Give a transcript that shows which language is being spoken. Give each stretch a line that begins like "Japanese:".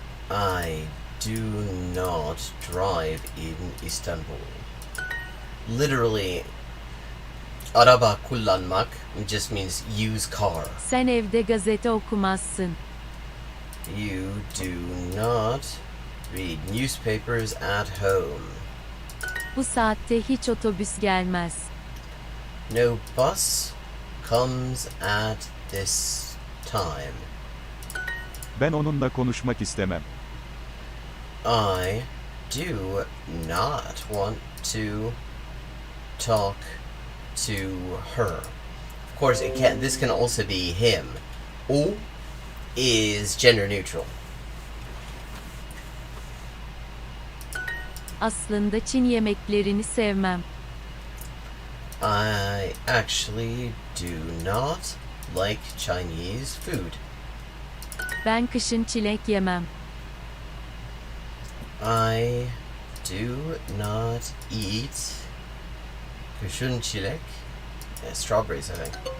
English: I do not drive in Istanbul. Literally,
Turkish: araba kullanmak
English: just means use car.
Turkish: Sen evde gazete okumazsın.
English: You do not read newspapers at home.
Turkish: Bu saatte hiç otobüs gelmez.
English: No bus comes at this time.
Turkish: Ben onunla konuşmak istemem.
English: I do not want to talk to her. Of course, this can also be him. O is gender neutral.
Turkish: Aslında Çin yemeklerini sevmem.
English: I actually do not like Chinese food.
Turkish: Ben kışın çilek yemem.
English: I do not eat
Turkish: kushun chilek.
English: Yeah, strawberries, I think.